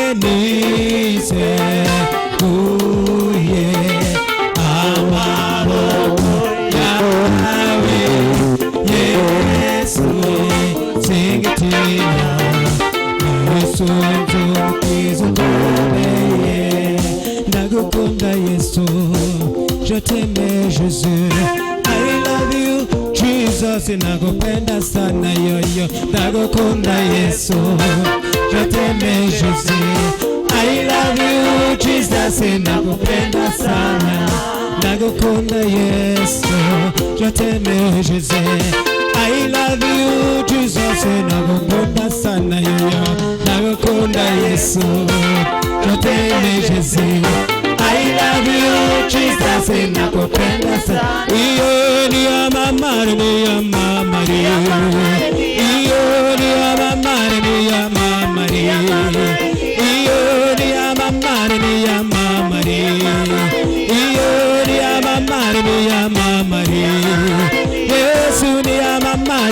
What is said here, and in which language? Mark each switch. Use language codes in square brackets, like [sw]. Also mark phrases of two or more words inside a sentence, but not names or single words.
[rn] niseguye amaboko yawe Yesu singitinya nisunze umukiza ukomeye ndagukunda Yesu [fr] je t'aime Jésus [en] I love you Jesus [sw] nakupenda sana [rn] yoyo ndagukunda Yesu [fr] je t'aime Jésus [en] I love you Jesus [sw] nakupenda sana [rn] ndagukunda Yesu [fr] je t'aime Jésus [en] I love you Jesus [sw] nakupenda sana [rn] yoyo ndagukunda Yesu [fr] je t'aime Jésus [en] I love you Jesus [sw] nakupenda sana [rn] iyo ni amamare ni amamare iyo ni amamare ni amamare iyo ni amamare ni amamare iyo ni amamare ni amamare Yesu ni amamare